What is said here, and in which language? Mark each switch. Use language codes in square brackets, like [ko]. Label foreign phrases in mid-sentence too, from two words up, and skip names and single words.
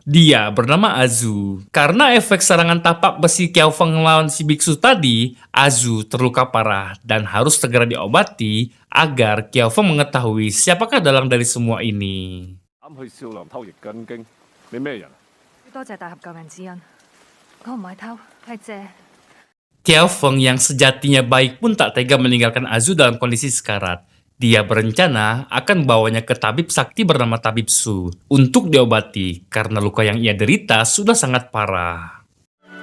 [id] Dia bernama Azu. Karena efek serangan tapak besi Kiao Feng melawan si biksu tadi, Azu terluka parah dan harus segera diobati agar Kiao Feng mengetahui siapakah dalang dari semua ini. [yue] 啱去少林偷易筋經，你咩人啊？多謝大俠救人之恩，我唔係偷，係借。 [id] Kiao Feng yang sejatinya baik pun tak tega meninggalkan Azu dalam kondisi sekarat. Dia berencana akan membawanya ke tabib sakti bernama Tabib Su untuk diobati karena luka yang ia derita sudah sangat parah.